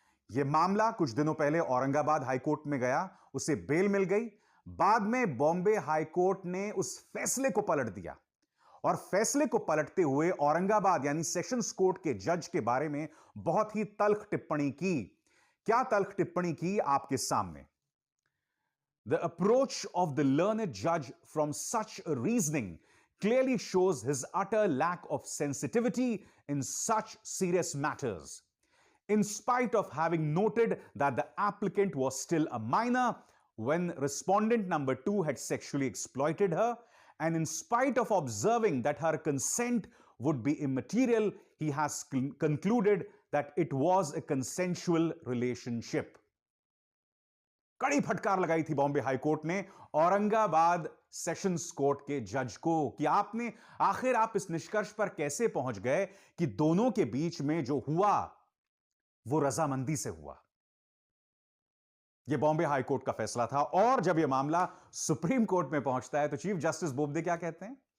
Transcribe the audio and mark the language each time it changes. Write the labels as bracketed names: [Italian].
[Hindi] यह मामला कुछ दिनों पहले औरंगाबाद हाईकोर्ट में गया, उसे बेल मिल गई। बाद में बॉम्बे हाईकोर्ट ने उस फैसले को पलट दिया और फैसले को पलटते हुए औरंगाबाद यानी सेशंस कोर्ट के जज के बारे में बहुत ही तल्ख टिप्पणी की। क्या तल्ख टिप्पणी की? आपके सामने। [English] The approach of the learned judge from such a reasoning clearly shows his utter lack of sensitivity in such serious matters. In spite of having noted that the applicant was still a minor when respondent number 2 had sexually exploited her, and in spite of observing that her consent would be immaterial, he has concluded that it was a consensual relationship. [Hindi] कड़ी फटकार लगाई थी Bombay high court ने Aurangabad sessions court के जज को कि आखिर आप इस निष्कर्ष पर कैसे पहुंच गए कि दोनों के बीच में जो हुआ वो रजामंदी से हुआ। यह बॉम्बे हाईकोर्ट का फैसला था। और जब यह मामला सुप्रीम कोर्ट में पहुंचता है तो चीफ जस्टिस बोबडे क्या कहते हैं?